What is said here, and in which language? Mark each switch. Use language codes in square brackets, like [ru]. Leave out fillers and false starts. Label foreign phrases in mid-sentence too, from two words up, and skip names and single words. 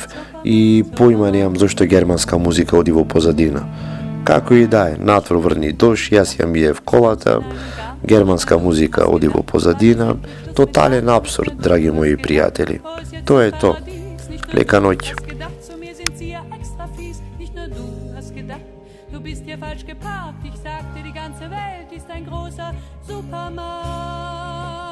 [mk] И поима немам зашто германска музика оди во позадина. Како и да е, натвор врни дожд, јас ја миев колата, германска музика оди во позадина, тотален абсурд, драги мои пријатели. Тоа е то. Лека ноќ. [de] Du bist hier falsch geparkt, ich sagte, die ganze Welt ist ein großer Supermarkt.